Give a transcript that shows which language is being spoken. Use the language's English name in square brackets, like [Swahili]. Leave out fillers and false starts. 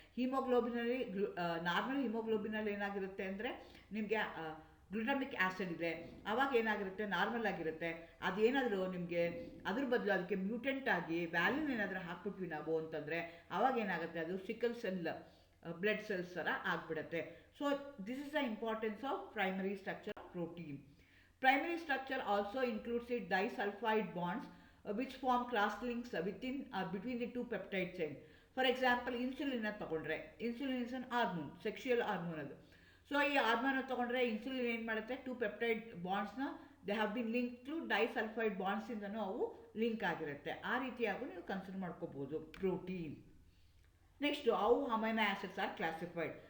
[Kannada] ಹಿಮೋಗ್ಲೋಬಿನಲ್ಲಿ normal ಹಿಮೋಗ್ಲೋಬಿನಲ್ಲಿ ಏನಾಗಿರುತ್ತೆ ಅಂದರೆ, ನಿಮಗೆ ಗ್ಲುಟಾಮಿಕ್ ಆ್ಯಸಿಡ್ ಇದೆ, ಆವಾಗ ಏನಾಗಿರುತ್ತೆ, ನಾರ್ಮಲ್ ಆಗಿರುತ್ತೆ. ಅದೇನಾದರೂ ನಿಮಗೆ ಅದ್ರ ಬದಲು ಅದಕ್ಕೆ ಮ್ಯೂಟೆಂಟ್ ಆಗಿ ವ್ಯಾಲ್ಯೂನ್ ಏನಾದರೂ ಹಾಕ್ಬಿಟ್ವಿ ನಾವು ಅಂತಂದರೆ, ಆವಾಗ ಏನಾಗುತ್ತೆ, ಅದು ಸಿಕಲ್ ಸೆಲ್ ಬ್ಲಡ್ ಸೆಲ್ಸ್ ಥರ ಆಗಿಬಿಡುತ್ತೆ. [English] So this is the importance of primary structure of protein. Primary structure also includes its disulfide bonds which form cross links within between the two peptide chains. For example, [Kannada] insulin ತಗೊಂಡ್ರೆ, [English] Insulin is an hormone, sexual hormone ಅದು. [Kannada] So ಈ hormone ತಗೊಂಡ್ರೆ insulin ಏನು ಮಾಡುತ್ತೆ, to peptide ಬಾಂಡ್ಸ್ನ [English] they have been link [Kannada] to disulphide ಬಾಂಡ್ಸಿಂದನೂ ಅವು link ಆಗಿರುತ್ತೆ. ಆ ರೀತಿಯಾಗೂ ನೀವು ಕನ್ಸಿಡರ್ ಮಾಡ್ಕೋಬೋದು ಪ್ರೋಟೀನ್. ನೆಕ್ಸ್ಟು ಅವು [English] Amino acids are classified.